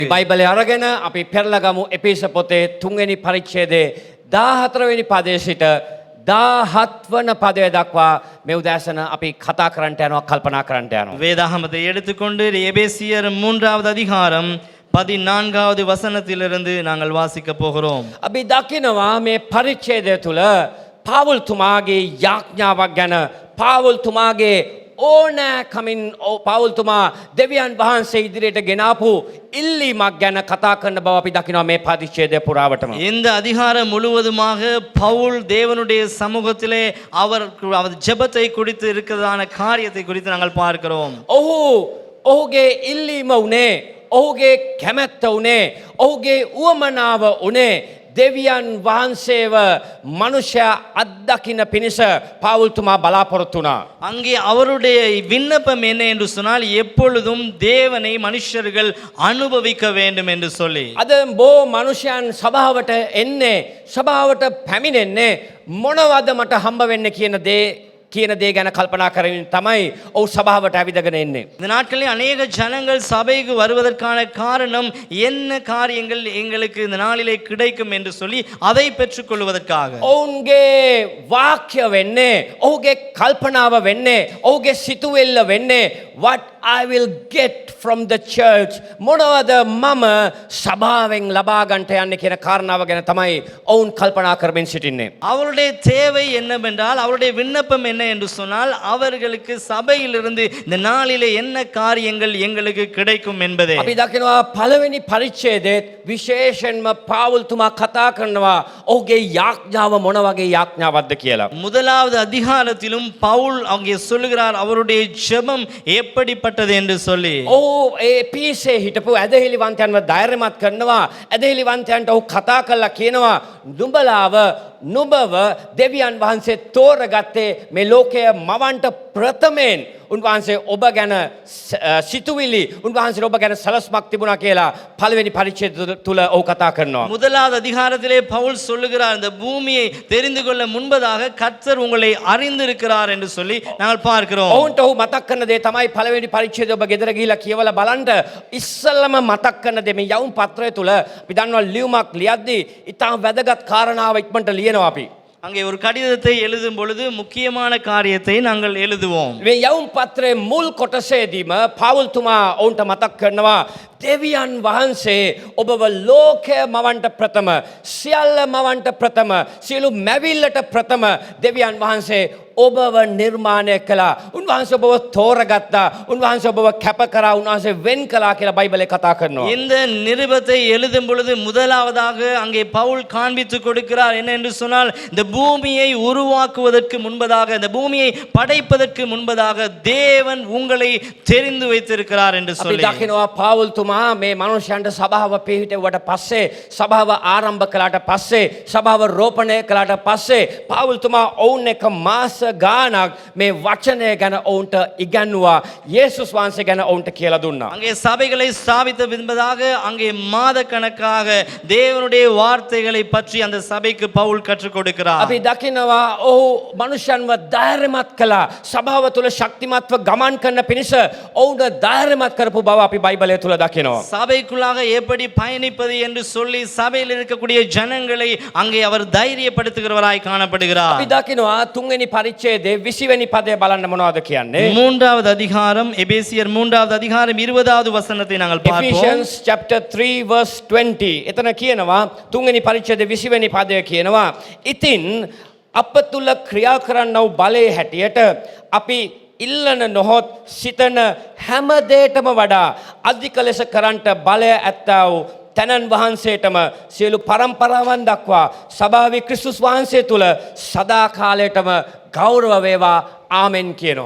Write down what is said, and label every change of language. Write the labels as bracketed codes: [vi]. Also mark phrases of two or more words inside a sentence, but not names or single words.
[si] බයිබලය අරගෙන අපි පෙරලා ගමු එපේස පොතේ 3 වෙනි පරිච්ඡේදයේ 14 වෙනි පදයේ සිට 17 වන පදය දක්වා මේ උදෑසන අපි කතා කරන්නට යනවා කල්පනා කරන්නට යනවා. [ta] வேதாகமத்தை எடுத்துக்கொண்டு எபேசியர் 3வது அதிகாரம் 14வது வசனத்திலிருந்து நாங்கள் வாசிக்க போகிறோம். [si] අපි දකිනවා මේ පරිච්ඡේදය තුල පාවුල්තුමාගේ යාඥාවක් ගැන පාවුල්තුමාගේ ඕනෑකමින් පාවුල්තුමා දෙවියන් වහන්සේ ඉදිරියට ගෙනාපු ඉල්ලීමක් ගැන කතා කරන බව අපි දකිනවා මේ පරිච්ඡේදය පුරාවටම. [ta] இந்த அதிகாரம் முழுவதுமாக பவுல் தேவனுடைய சமூகத்திலே அவர் ஜெபத்தை குறித்து இருக்கிறதான காரியத்தை குறித்து நாங்கள் பார்க்கிறோம். [si] ඔහුගේ ඉල්ලීම උනේ ඔහුගේ කැමැත්ත උනේ ඔහුගේ උවමනාව උනේ දෙවියන් වහන්සේව මනුෂ්‍ය අත්දකින්න පිණිස පාවුල්තුමා බලාපොරොත්තු වුණා. [ta] அங்கே அவருடைய விண்ணப்பம் என்ன என்று சொன்னால் எப்பொழுதும் தேவனை மனுஷர்கள் அனுபவிக்க வேண்டும் என்று சொல்லி. [si] අද බෝ මනුෂ්‍යයන් සභාවට එන්නේ සභාවට පැමිණෙන්නේ මොනවද මට හම්බ වෙන්නේ කියන දේ ගැන කල්පනා කරමින් තමයි ඔව් සභාවට ඇවිදගෙන එන්නේ. [ta] இந்த நாட்களில் அநேக ஜனங்கள் சபைக்கு வருவதற்கான காரணம் என்ன காரியங்கள் எங்களுக்கு இந்த நாளிலே கிடைக்கும் என்று சொல்லி அதை பெற்றுக்கொள்வதற்காக. [si] ඔවුන්ගේ වාක්‍ය වෙන්නේ ඔහුගේ කල්පනාව වෙන්නේ ඔහුගේ සිතුවිල්ල වෙන්නේ [en] what I will get from the church [si] මොනවද මම සභාවෙන් ලබා ගන්නට යන්නේ කියන කාරණාව ගැන තමයි ඔවුන් කල්පනා කරමින් සිටින්නේ. [ta] அவருடைய தேவை என்னவென்றால் அவருடைய விண்ணப்பம் என்ன என்று சொன்னால் அவர்களுக்கு சபையிலிருந்து இந்த நாளிலே என்ன காரியங்கள் எங்களுக்கு கிடைக்கும் என்பதே. [si] අපි දකිනවා පළවෙනි පරිච්ඡේදයේ විශේෂයෙන්ම පාවුල්තුමා කතා කරනවා ඔහුගේ යාඥාව මොන වගේ යාඥාවක්ද කියලා. [ta] முதலாவது அதிகாரத்திலும் பவுல் அங்கே சொல்லுகிறார் அவருடைய ஜெபம் எப்படிப்பட்டது என்று சொல்லி. [si] ඒ පීසේ හිටපු ඇදහිලිවන්තයන්ව ධෛර්යමත් කරනවා ඇදහිලිවන්තයන්ට ඔහු කතා කරලා කියනවා නුඹව දෙවියන් වහන්සේ තෝරගත්තේ මේ ලෝකය මවන්ට ප්‍රථමයෙන් උන්වහන්සේ ඔබ ගැන සිතුවිලි උන්වහන්සේ ඔබ ගැන සලස්මක් තිබුණා කියලා පළවෙනි පරිච්ඡේදය තුල ඔහු කතා කරනවා. [ta] முதலாவது அதிகாரத்திலே பவுல் சொல்லுகிறார் இந்த பூமியை தெரிந்து கொள்ள முன்பதாக கர்த்தர் உங்களை அறிந்திருக்கிறார் என்று சொல்லி நாங்கள் பார்க்கிறோம். [si] ඔවුන්ට ඔහු මතක් කරන දේ තමයි පළවෙනි පරිච්ඡේදය ඔබ ගෙදර ගිහිලා කියවලා බලන්න ඉස්සල්ලාම මතක් කරන දේ මේ යවුම් පත්‍රය තුල අපි දන්නවා ලියුමක් ලියද්දී ඉතාම වැදගත් කාරණාව ඉක්මනට ලියනවා අපි. [ta] அங்கே ஒரு கடிதத்தை எழுதும் பொழுது முக்கியமான காரியத்தை நாங்கள் எழுதுவோம். [si] මේ යවුම් පත්‍රයේ මුල් කොටසේදීම පාවුල්තුමා ඔවුන්ට මතක් කරනවා දෙවියන් වහන්සේ ඔබව ලෝකය මවන්ට ප්‍රථම සියල්ල මවන්ට ප්‍රථම සියලු මැවිල්ලට ප්‍රථම දෙවියන් වහන්සේ ඔබව නිර්මාණය කළා. උන්වහන්සේ ඔබව තෝරගත්තා. උන්වහන්සේ ඔබව කැප කරා. උන්වහන්සේ වෙන් කළා කියලා බයිබලේ කතා කරනවා. [ta] இந்த நிருபத்தை எழுதும் பொழுது முதலாவதாக அங்கே பவுல் காண்பித்து கொடுக்கிறார் என்ன என்று சொன்னால் இந்த பூமியை உருவாக்குவதற்கு முன்பதாக இந்த பூமியை படைப்பதற்கு முன்பதாக தேவன் உங்களை தெரிந்து வைத்திருக்கிறார் என்று சொல்லி. [si] අපි දකිනවා පාවුල්තුමා මේ මනුෂ්‍යයන්ට සභාව පිහිටුවට පස්සේ සභාව ආරම්භ කළාට පස්සේ සභාව රෝපණය කළාට පස්සේ පාවුල්තුමා ඔවුන් එක මාස ගානක් මේ වචනය ගැන ඔවුන්ට ඉගැන්වුවා. යේසුස් වහන්සේ ගැන ඔවුන්ට කියලා දුන්නා. [ta] அங்கே சபைகளை ஸ்தாபித்த பின்பதாக அங்கே மாத கணக்காக தேவனுடைய வார்த்தைகளை பற்றி அந்த சபைக்கு பவுல் கற்றுக் கொடுக்கிறார். [si] අපි දකිනවා ඔහු මනුෂ්‍යයන්ව ධෛර්යමත් කළා. සභාව තුල ශක්තිමත්ව ගමන් කරන පිණිස ඔවුන්ට ධෛර්යමත් කරපු බව අපි බයිබලය තුල දකිනවා. [ta] சபைக்குள்ளாக எப்படி பயணிப்பது என்று சொல்லி சபையில் இருக்கக்கூடிய ஜனங்களை அங்கே அவர் தைரியப்படுத்துகிறவராய் காணப்படுகிறார். [si] අපි දකිනවා 3 වෙනි පරිච්ඡේදයේ 20 වෙනි පදය බලන්න මොනවද කියන්නේ? [ta] மூன்றாவது அதிகாரம் எபேசியர் 3வது அதிகாரம் 20வது வசனத்தை நாங்கள் பார்ப்போம். [en] Ephesians chapter 3 verse 20. [si] එතන කියනවා 3 වෙනි පරිච්ඡේදයේ 20 වෙනි පදය කියනවා ඉතින් අප තුල ක්‍රියා කරන්නව බලයේ හැටියට අපි ඉල්ලන නොහොත් සිතන හැම දෙයකම වඩා අධික ලෙස කරන්ට බලය ඇත්තා වූ තනන් වහන්සේටම සියලු පරම්පරාවන් දක්වා සභාවේ ක්‍රිස්තුස් වහන්සේ තුල සදා කාලයටම ගෞරව වේවා ஆமென் කියනවා.